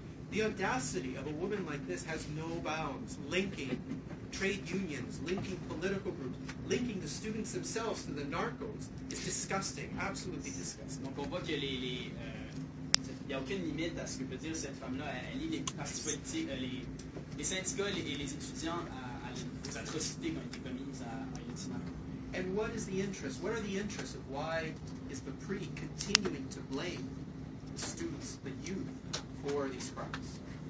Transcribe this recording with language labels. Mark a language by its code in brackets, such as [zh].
[en] The audacity of a woman like this has no bounds, linking trade unions, linking political groups, linking the students themselves to the narcos is disgusting, absolutely disgusting. [fr] Donc on voit que il n'y a aucune limite à ce que peut dire cette femme-là. Elle lie les partis politiques, les syndicats et les étudiants aux atrocités qui ont été commises à Ayotzinapa. [en] And what is the interest? What are the interests of why is the PRI continuing to blame the students, the youth, for these crimes?